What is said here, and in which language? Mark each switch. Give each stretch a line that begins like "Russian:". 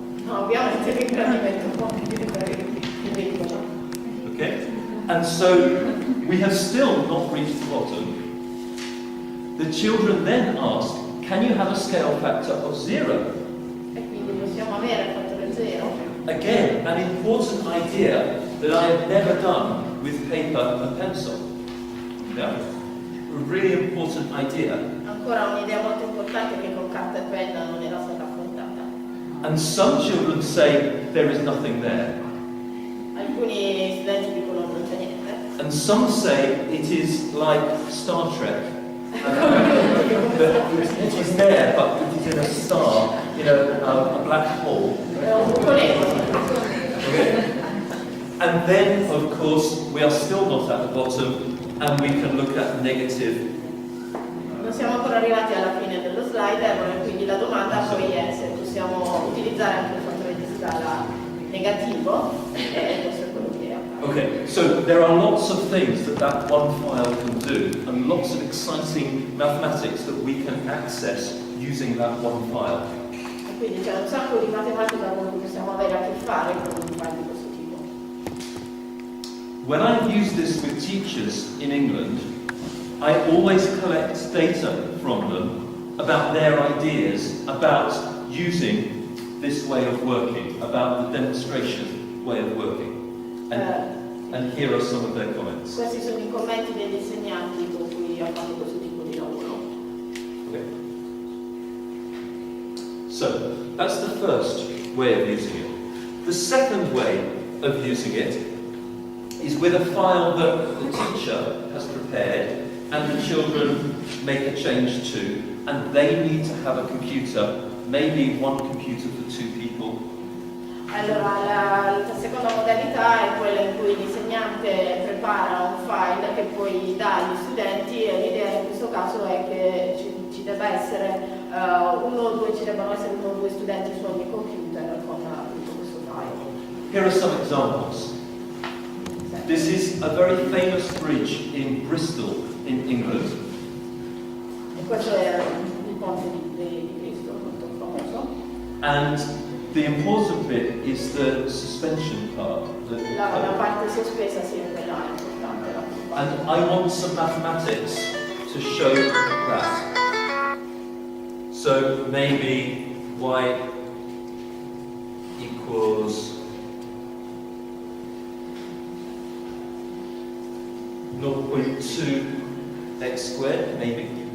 Italian: No, ovviamente l'ingrandimento un po' più piccolo.
English: Okay? And so we have still not reached the bottom. The children then ask, can you have a scale factor of 0?
Italian: E quindi possiamo avere il fattore 0.
English: Again, an important idea that I have never done with paper and pencil. Yeah? A really important idea.
Italian: Ancora un'idea molto importante che con carta e penna non era stata affrontata.
English: And some children say there is nothing there.
Italian: Alcuni studenti dicono non c'è niente.
English: And some say it is like Star Trek. That it is there, but it is in a star, in a black hole.
Italian: È un buco nero.
English: Okay? And then, of course, we are still not at the bottom, and we can look at negative.
Italian: Non siamo ancora arrivati alla fine dello slider, e quindi la domanda poi è se possiamo utilizzare anche il fattore di scala negativo, e questo è quello che è.
English: Okay, so there are lots of things that one file can do, and lots of exciting mathematics that we can access using that one file.
Italian: E quindi c'è un sacco di matematica con cui possiamo avere a che fare con un file di questo tipo.
English: When I've used this with teachers in England, I always collect data from them about their ideas about using this way of working, about the demonstration way of working. And here are some of their comments.
Italian: Questi sono i commenti degli insegnanti con cui ho fatto questo tipo di lavoro.
English: Okay. So, that's the first way of using it. The second way of using it is with a file that the teacher has prepared and the children make a change to, and they need to have a computer, maybe one computer for 2 people.
Italian: Allora, la seconda modalità è quella in cui l'insegnante prepara un file che poi dà agli studenti, e l'idea in questo caso è che ci debbano essere uno o due studenti su ogni computer con appunto questo file.
English: Here are some examples. This is a very famous bridge in Bristol, in England.
Italian: E questo è il ponte di Cristo, molto famoso.
English: And the important bit is the suspension part.
Italian: La parte sospesa sì, è quella importante.
English: And I want some mathematics to show that. So maybe y equals 0.2 x squared, maybe.